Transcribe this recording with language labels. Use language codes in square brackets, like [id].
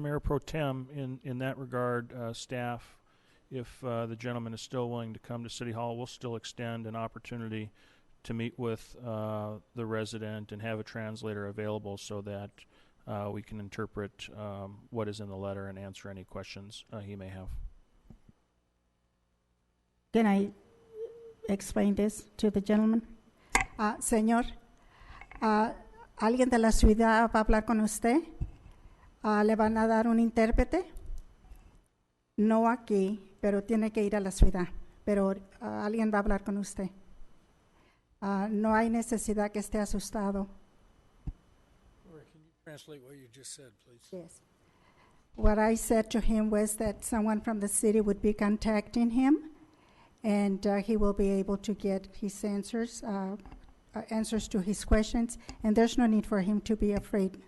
[en] Mayor Pro Tem, in that regard, staff, if the gentleman is still willing to come to City Hall, we'll still extend an opportunity to meet with the resident and have a translator available so that we can interpret what is in the letter and answer any questions he may have. Can I explain this to the gentleman? [es] Señor, ¿alguien de la ciudad va a hablar con usted? ¿Le van a dar un intérprete? No aquí, pero tiene que ir a la ciudad. Pero alguien va a hablar con usted. No hay necesidad que esté asustado. [en] Can you translate what you just said, please? Yes. What I said to him was that someone from the city would be contacting him, and he will be able to get his answers to his questions, and there's no need for him to be afraid.